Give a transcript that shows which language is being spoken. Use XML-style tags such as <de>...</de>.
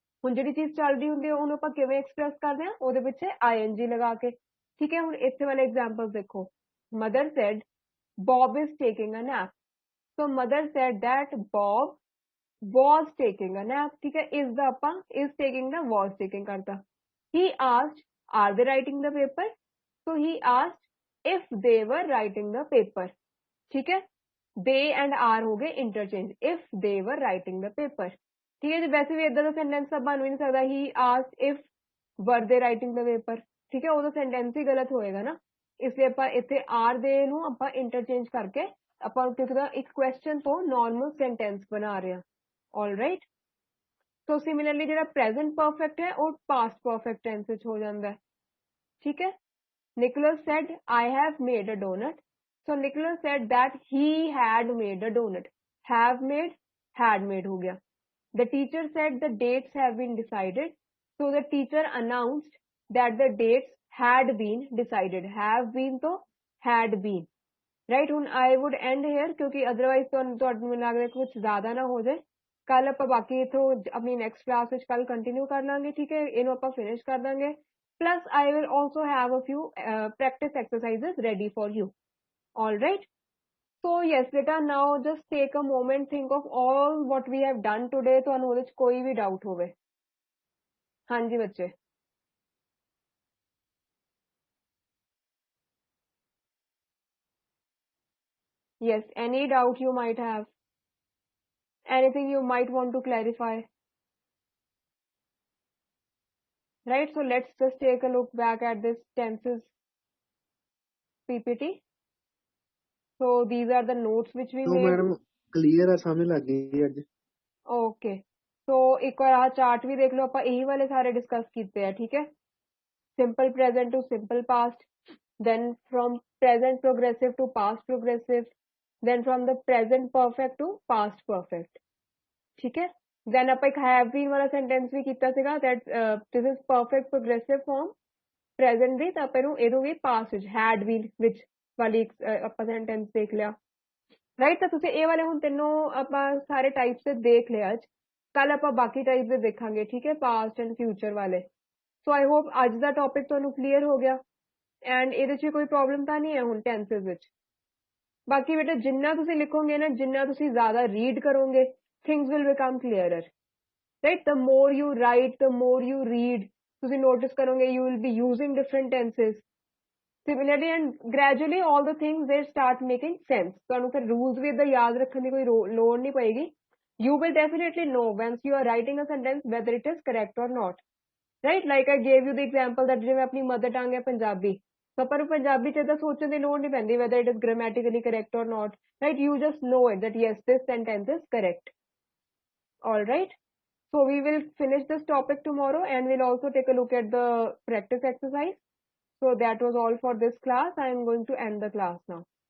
<pa>ਹੁਣ ਜਿਹੜੀ ਚੀਜ਼ ਚੱਲ ਰਹੀ ਹੁੰਦੀ ਹੈ ਉਹਨੂੰ ਆਪਾਂ ਕਿਵੇਂ ਐਕਸਪ੍ਰੈਸ ਕਰਦੇ ਹਾਂ, ਉਹਦੇ ਪਿੱਛੇ ਆਈਐਨਜੀ ਲਗਾ ਕੇ, ਠੀਕ ਹੈ. ਹੁਣ ਇੱਥੇ ਵਾਲੇ ਐਗਜ਼ਾਮਪਲ ਦੇਖੋ,</pa> <en>mother said Bob is taking a nap, so mother said that Bob was taking a nap,</en> <pa>ਠੀਕ ਹੈ. ਇਸ ਦਾ ਆਪਾਂ is taking ਦਾ was taking ਕਰਤਾ.</pa> <en>He asked are they writing the paper, so he asked if they were writing the paper, ठीक है. they and are ਹੋ ਗਏ interchange, if they were writing the paper, ठीक है.</en> <hi>वैसे भी इदा का सेंटेंस ਤਾਂ बन भी नहीं सकता</hi> <en>he asked if were they writing the paper,</en> <hi>ठीक है.</hi> <pa>ਉਹਦਾ</pa> <hi>सेंटेंस ही गलत होएगा ना, इसलिए</hi> <pa>ਆਪਾਂ ਇੱਥੇ are they ਨੂੰ ਆਪਾਂ interchange ਕਰਕੇ ਆਪਾਂ ਕਿਉਂਕਿ ਇੱਕ question ਤੋਂ normal sentence ਬਣਾ ਰਹੇ ਹਾਂ.</pa> <en>alright, so similarly ਜਿਹੜਾ present perfect ਹੈ ਉਹ past perfect tense ਵਿੱਚ ਹੋ ਜਾਂਦਾ ਹੈ, ठीक है. Nicholas said I have made a donut, so Nicholas said that he had made a donut, have made had made हो गया. The teacher said the dates have been decided, so the teacher announced that the dates had been decided, have been तो had been, right.</en> <pa>ਹੁਣ</pa> <en>I would end here</en> <pa>क्योंकि otherwise ਤੁਹਾਨੂੰ ਮੈਨੂੰ ਲੱਗਦਾ ਕੁਝ ਜ਼ਿਆਦਾ ਨਾ ਹੋ ਜਾਏ. ਕੱਲ ਆਪਾਂ ਬਾਕੀ ਇਥੋਂ ਆਪਣੀ ਨੈਕਸਟ ਕਲਾਸ ਵਿੱਚ ਕੱਲ ਕੰਟੀਨਿਊ ਕਰ ਲਾਂਗੇ, ਠੀਕ ਹੈ. ਇਹਨੂੰ ਆਪਾਂ ਫਿਨਿਸ਼ ਕਰ ਦਾਂਗੇ.</pa> <en>Plus I will also have a few practice exercises ready for you. All right. So yes beta, now just take a moment, think of all what we have done today.</en> <pa>ਤੁਹਾਨੂੰ ਉਹਦੇ ਵਿੱਚ ਕੋਈ ਵੀ doubt ਹੋਵੇ. ਹਾਂਜੀ ਬੱਚੇ.</pa> <en>Yes, any doubt you might have, anything you might want to clarify. Right, so let's just take a look back at this tenses PPT. So these are the notes which we made.</en> <hi>Madam clear है, समझ लग गई ਅੱਜ.</hi> <pa>Okay, so ਇੱਕ ਵਾਰ ਆਹ chart ਵੀ ਦੇਖ ਲਓ, ਆਪਾਂ ਇਹੀ ਵਾਲੇ ਸਾਰੇ ਡਿਸਕਸ ਕੀਤੇ ਆ, ਠੀਕ ਹੈ.</pa> <en>simple present to simple past, then from present progressive to past progressive, then from the present perfect to past perfect, ठीक है.</en> <pa>then ਆਪਾਂ ਇੱਕ have been ਵਾਲਾ sentence ਵੀ ਕੀਤਾ ਸੀਗਾ,</pa> <en>that this is perfect progressive form</en> <pa>present ਦੀ, ਤਾਂ ਆਪਾਂ ਇਹਨੂੰ ਵੀ past ਵਿੱਚ had been ਵਿੱਚ ਵਾਲੀ ਆਪਾਂ sentence ਦੇਖ ਲਿਆ, right. ਤਾਂ ਤੁਸੀਂ ਇਹ ਵਾਲੇ ਹੁਣ ਤਿੰਨੋਂ ਆਪਾਂ ਸਾਰੇ types ਦੇ ਦੇਖ ਲਿਆ ਅੱਜ. ਕੱਲ ਆਪਾਂ ਬਾਕੀ types ਦੇ ਦੇਖਾਂਗੇ, ਠੀਕ ਹੈ, past and future ਵਾਲੇ.</pa> <en>so I hope</en> <pa>ਅੱਜ ਦਾ topic ਤੁਹਾਨੂੰ clear ਹੋ ਗਿਆ, and ਇਹਦੇ 'ਚ ਕੋਈ problem ਤਾਂ ਨਹੀਂ ਹੈ ਹੁਣ tenses ਵਿੱਚ. ਬਾਕੀ ਬੇਟਾ ਜਿੰਨਾ ਤੁਸੀਂ ਲਿਖੋਗੇ ਨਾ, ਜਿੰਨਾ ਤੁਸੀਂ ਜ਼ਿਆਦਾ read ਕਰੋਗੇ,</pa> <en>things will become clearer, right. the more you write, the more you read,</en> <pa>ਤੁਸੀਂ notice ਕਰੋਗੇ</pa> <en>you will be using different tenses similarly, and gradually all the things they start making sense.</en> <pa>ਤੁਹਾਨੂੰ ਫਿਰ rules ਵੀ ਏਦਾਂ ਯਾਦ ਰੱਖਣ ਦੀ ਕੋਈ ਲੋੜ ਨਹੀਂ ਪਏਗੀ.</pa> <en>you will definitely know once you are writing a sentence whether it is correct or not, right. like I gave you the example that</en> <pa>ਜਿਵੇਂ ਆਪਣੀ mother tongue ਹੈ ਪੰਜਾਬੀ, ਤਾਂ ਆਪਾਂ ਨੂੰ ਪੰਜਾਬੀ 'ਚ ਏਦਾਂ ਸੋਚਣ ਦੀ ਲੋੜ ਨਹੀਂ ਪੈਂਦੀ</pa> <en>whether it is grammatically correct or not, right. you just know it that yes this sentence is correct. all right, so we will finish this topic tomorrow, and we'll also take a look at the practice exercise. So that was all for this class. I am going to end the class now.</en>